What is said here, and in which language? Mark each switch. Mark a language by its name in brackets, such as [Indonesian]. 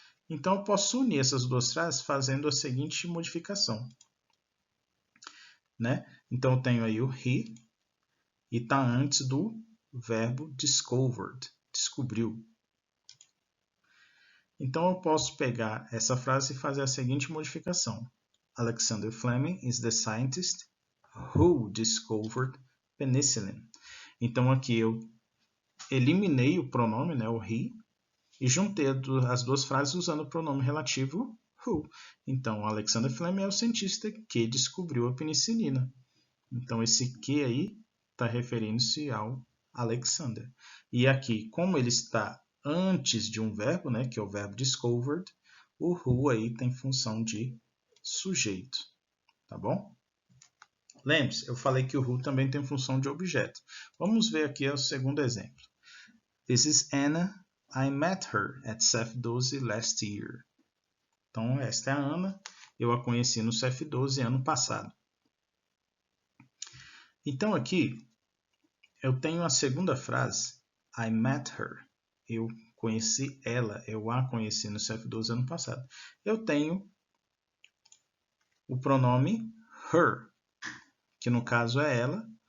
[Portuguese] Então, eu posso unir essas duas frases fazendo a seguinte modificação. Né? Então, eu tenho aí o he e está antes do verbo discovered, descobriu. Então, eu posso pegar essa frase e fazer a seguinte modificação. [English] Alexander Fleming is the scientist who discovered penicillin. [Portuguese] Então, aqui eu eliminei o pronome, né, o he, e juntei as duas frases usando o pronome relativo who. Então, Alexander Fleming é o cientista que descobriu a penicilina. Então, esse que aí está referindo-se ao Alexander. E aqui, como ele está antes de um verbo, né, que é o verbo discovered, o who aí tem função de sujeito, tá bom? Lembre-se, eu falei que o who também tem função de objeto. Vamos ver aqui o segundo exemplo. [English] This is Anna. I met her at CEF12 last year. [Portuguese] Então, esta é a Ana. Eu a conheci no CEF12 ano passado. Então, aqui, eu tenho a segunda frase. [English] I met her. [Portuguese] Eu conheci ela. Eu a conheci no CEF12 ano passado. Eu tenho o pronome her, que no caso é ela.